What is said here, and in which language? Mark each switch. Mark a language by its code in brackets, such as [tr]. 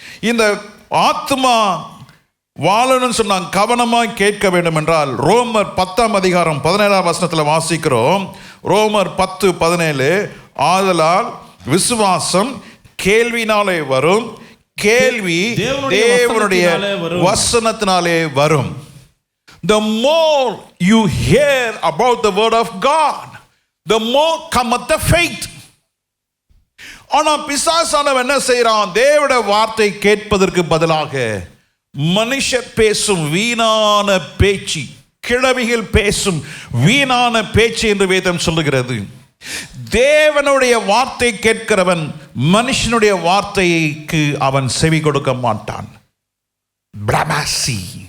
[ta] இந்த ஆத்மா வாழணும்னு சொன்னாங்க, கவனமாய் கேட்க வேண்டும் என்றால் ரோமர் 10:17 வாசிக்கிறோம். ரோமர் 10:17, ஆதலால் விசுவாசம் கேள்வினாலே வரும், கேள்வி தேவனுடைய வசனத்தினாலே வரும். [en] The more you hear about the word of God, the more cometh the faith. [ta] ஆனா பிசாசானவன் என்ன செய்யறான்? தேவனுடைய வார்த்தை கேட்பதற்கு பதிலாக மனுஷர் பேசும் வீணான பேச்சு, கிழவிகள் பேசும் வீணான பேச்சு என்று வேதம் சொல்லுகிறது. தேவனுடைய வார்த்தை கேட்கிறவன் மனுஷனுடைய வார்த்தைக்கு அவன் செவி கொடுக்க மாட்டான். பிரமாசி.